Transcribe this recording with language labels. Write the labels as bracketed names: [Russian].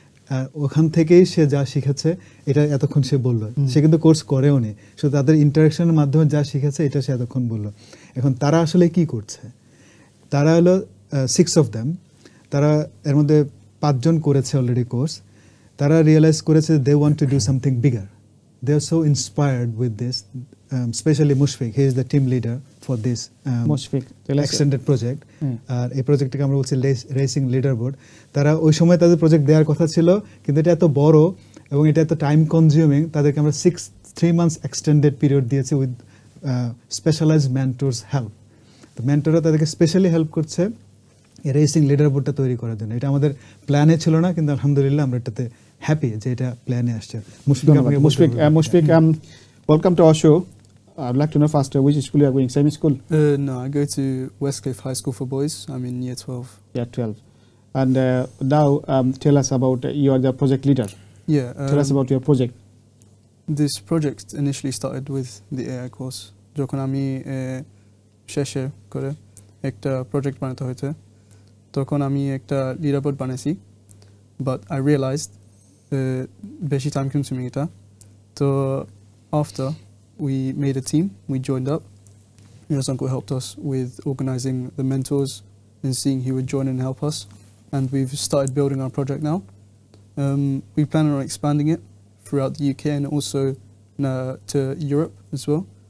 [Bangla] আর ওখান থেকেই সে যা শিখেছে, এটা এতক্ষণ সে বললো, সে কিন্তু কোর্স করেও নি, শুধু তাদের ইন্টারাকশনের মাধ্যমে যা শিখেছে এটা সে এতক্ষণ বললো। এখন তারা আসলে কি করছে? তারা হলো [English] 6 of them, [Bangla] তারা এর মধ্যে 5 জন করেছে অলরেডি কোর্স। তারা রিয়েলাইজ করেছে [English] They want to do something bigger. They are so inspired with this, especially Mushfiq. He is the team leader for this Mushfiq extended project. [Bangla] আর এই প্রজেক্টটাকে আমরা বলছি রেসিং লিডার বোর্ড। তারা ওই সময় তাদের প্রজেক্ট দেওয়ার কথা ছিল, কিন্তু এটা এত বড় এবং এটা এত টাইম কনজিউমিং, তাদেরকে আমরা 3 months এক্সটেন্ডেড পিরিয়ড দিয়েছি [English] With specialised mentors help. [Bangla] তো মেন্টররা তাদেরকে স্পেশালি হেল্প করছে এই রেসিং লিডার বোর্ডটা তৈরি করার জন্য। এটা আমাদের প্ল্যানে ছিল না, কিন্তু আলহামদুলিল্লাহ আমরা এটাতে হ্যাপি যে এটা প্ল্যানে আসছে। [English] Mushfiq, welcome to our show. I'd like to know first which school you are going, same school? No, I go to Westcliff High School for Boys. I'm in year 12. Yeah, 12. And now tell us about, you are the project leader. Yeah. Tell us about your project. This project initially started with the AI course. [Bangla] যখন আমি শেষে করে একটা project বানাতে হয়েছে, তখন আমি একটা লিডার বোর্ড বানাইছি, [English] but I realized [Bangla] বেশি টাইম কনজিউমিং এটা। [English] তো after we made a team, we joined up. Miras uncle helped us with organising the mentors and seeing who would join and help us, and we've started building our project now. We plan on expanding it throughout the UK and also to Europe as well.